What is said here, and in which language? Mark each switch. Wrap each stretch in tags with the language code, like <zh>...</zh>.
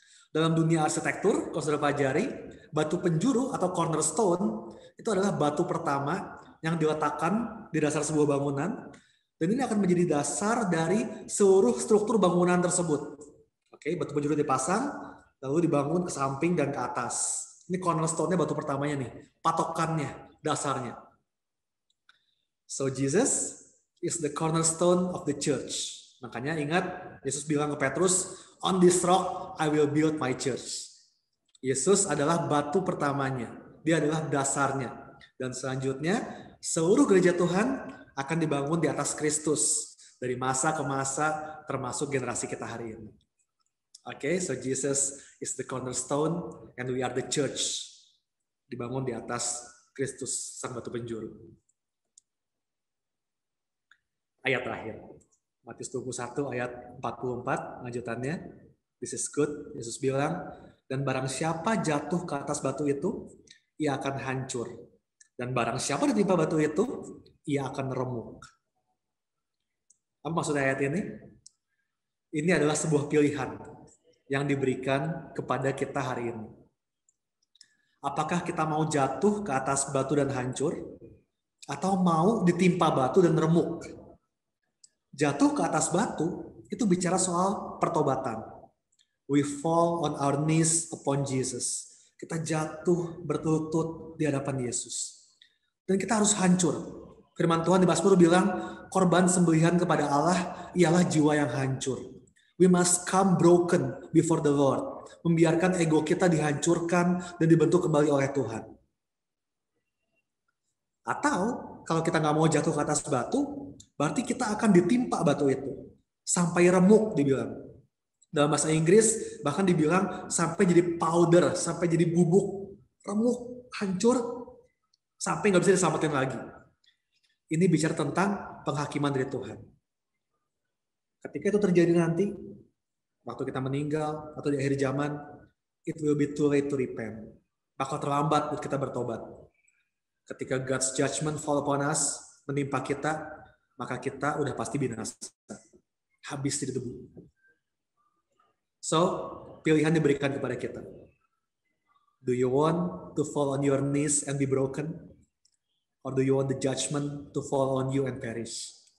<id>Dalam dunia arsitektur, kalau saudara pelajari, batu penjuru atau cornerstone itu adalah batu pertama yang diletakkan di dasar sebuah bangunan. Dan ini akan menjadi dasar dari seluruh struktur bangunan tersebut. Oke, batu penjuru dipasang, lalu dibangun ke samping dan ke atas. Ini cornerstone-nya batu pertamanya nih, patokannya, dasarnya.</id> <en>So Jesus is the cornerstone of the church.</en> <id>Makanya ingat, Yesus bilang ke Petrus,</id> <en>on this rock I will build my church.</en> <id>Yesus adalah batu pertamanya. Dia adalah dasarnya. Dan selanjutnya, seluruh gereja Tuhan akan dibangun di atas Kristus dari masa ke masa, termasuk generasi kita hari ini.</id> <en>Oke, so Jesus is the cornerstone and we are the church.</en> <id>Dibangun di atas Kristus, sang batu penjuru. Ayat terakhir, Matius 21 ayat 44, lanjutannya.</id> <en>This is good.</en> <id>Yesus bilang, dan barang siapa jatuh ke atas batu itu, ia akan hancur. Dan barang siapa ditimpa batu itu, ia akan remuk. Apa maksud ayat ini? Ini adalah sebuah pilihan yang diberikan kepada kita hari ini. Apakah kita mau jatuh ke atas batu dan hancur, atau mau ditimpa batu dan remuk? Jatuh ke atas batu itu bicara soal pertobatan.</id> <en>We fall on our knees upon Jesus.</en> <id>Kita jatuh berlutut di hadapan Yesus. Dan kita harus hancur. Firman Tuhan di Mazmur bilang, korban sembelihan kepada Allah ialah jiwa yang hancur.</id> <en>We must come broken before the Lord.</en> <id>Membiarkan ego kita dihancurkan dan dibentuk kembali oleh Tuhan. Atau kalau kita nggak mau jatuh ke atas batu, berarti kita akan ditimpa batu itu. Sampai remuk dibilang. Dalam bahasa Inggris bahkan dibilang sampai jadi powder, sampai jadi bubuk. Remuk, hancur, sampai nggak bisa diselamatin lagi. Ini bicara tentang penghakiman dari Tuhan. Ketika itu terjadi nanti, waktu kita meninggal atau di akhir zaman,</id> <en>it will be too late to repent.</en> <id>Bakal terlambat untuk kita bertobat. Ketika</id> <en>God's judgment fall upon us,</en> <id>menimpa kita, maka kita udah pasti binasa. Habis di debu. So, pilihan diberikan kepada kita.</id> <en>Do you want to fall on your knees and be broken? Or do you want the judgment to fall on you and perish?</en>